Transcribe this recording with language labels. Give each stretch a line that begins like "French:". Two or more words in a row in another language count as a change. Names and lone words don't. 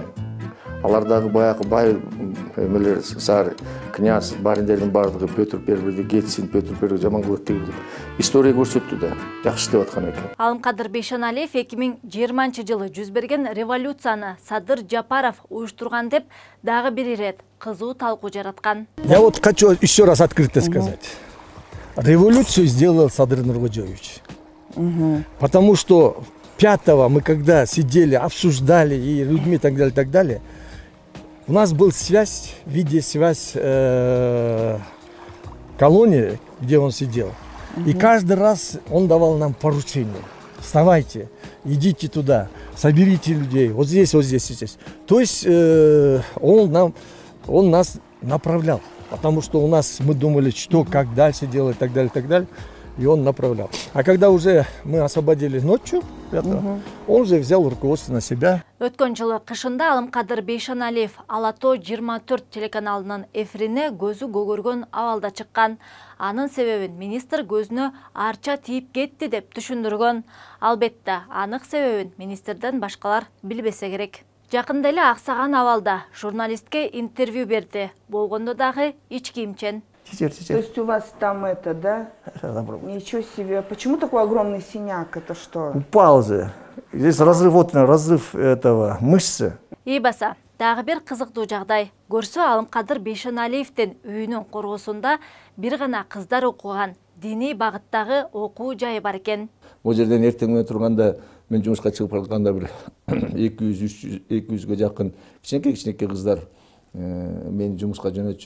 Kyrgyz: Алардагы баягы бай эмелер, сар, князь, бариндердин бардыгы Петр Первийди кетсин, Петр Первий жаман кылат деп история көрсөттү да, жакшы деп аткан экен. Алымкадыр Бейшеналиев 2020-жылы жүз берген революцияны Садыр Жапаров уюштурган деп дагы бир ирет кызуу талкуу жараткан.
Russian: Я вот хочу еще раз открыто сказать. Революцию сделал Садыр Нуркожоевич. Потому что 5-го мы когда сидели, обсуждали и людьми и так далее, у нас была связь, видеосвязь колонии, где он сидел. И каждый раз он давал нам поручения. Вставайте, идите туда, соберите людей, вот здесь, вот здесь, здесь. То есть он нас направлял. Потому что у нас мы думали, что, как дальше делать, и так далее, и он направлял. А когда уже мы освободили ночью, он уже взял руководство на себя.
Kyrgyz: Өткөн жылы кышында Алымкадыр Бейшеналиев Алато 24 телеканалынын эфирине көзү көгөргөн абалда чыккан. Анын себебин министр көзүнө арча тийип кетти деп түшүндүргөн. Албетте, анык себебин министрден башкалар билбесе керек. Жакында эле аксаган абалда журналистке интервью берди. Болгондо дагы ич кийимчен.
Russian: То есть у вас там это, да? Ничего себе. Почему такой огромный синяк? Это что? Упал же. Здесь разрыв, вот разрыв этого мышцы.
Kyrgyz: Ийбаса, дагы бир кызыктуу жагдай. Көрсө Алымкадыр Бейшеналиевдин үйүнүн коргосунда бир гана кыздар окуган диний багыттагы окуу жайы бар экен. О жерден эртең менен турганда мен жумушка чыгып баратканда бир 200-300-200ге жакын кичинекей кыздар мени жумушка жөнөтүшөт.